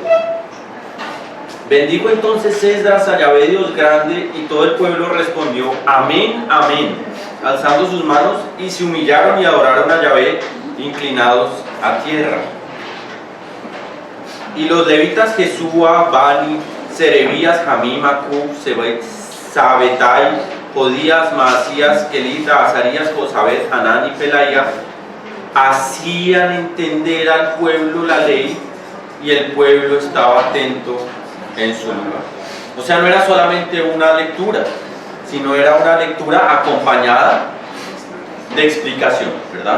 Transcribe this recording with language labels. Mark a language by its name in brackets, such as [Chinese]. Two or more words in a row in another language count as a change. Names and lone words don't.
[Spanish] Bendijo entonces Esdras a Yahvé Dios grande, y todo el pueblo respondió: amén, amén, alzando sus manos, y se humillaron y adoraron a Yahvé, inclinados a tierra. Y los levitas Jesúa, Bani, Serebías, Jamim, Acub, Sabetai, Jodías, Maasías, Kelita, Azarías, Josabet, Hanán y Pelaía hacían entender al pueblo la ley, y el pueblo estaba atento en su lugar. O sea, no era solamente una lectura, sino era una lectura acompañada de explicación, ¿verdad?